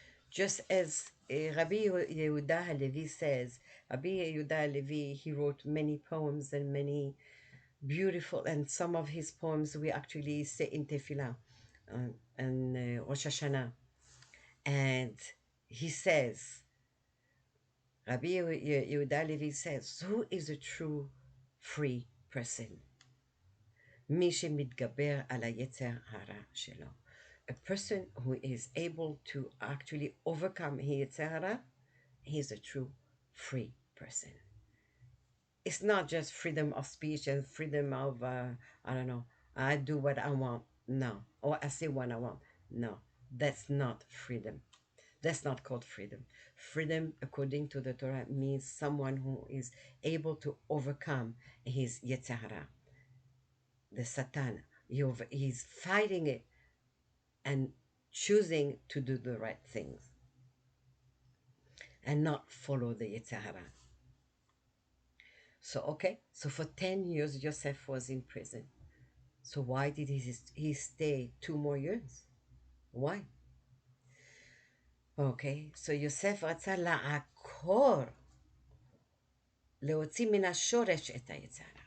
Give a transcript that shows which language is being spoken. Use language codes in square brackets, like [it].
[en] Just as Rabbi Yehuda Halevi says, Rabbi Yehuda Halevi, he wrote many poems and many beautiful, and some of his poems we actually say in Tefillah and Rosh Hashanah. And he says, Rabbi Yehuda Halevi says, who is a true free person? [he] מי שמתגבר על היצר הרע שלו. [en] A person who is able to actually overcome his יצר הרע, he is a true free person. It's not just freedom of speech and freedom of, I don't know, I do what I want. No. Or I say what I want. No. That's not freedom. That's not called freedom. Freedom, according to the Torah, means someone who is able to overcome his yetzer hara, the Satan. He's fighting it and choosing to do the right things and not follow the yetzer hara. So, okay, so for 10 years, Joseph was in prison. So why did he stay 2 more years? Why? Okay, so [he] יוסף רצה לעקור, להוציא מן השורש את היצר.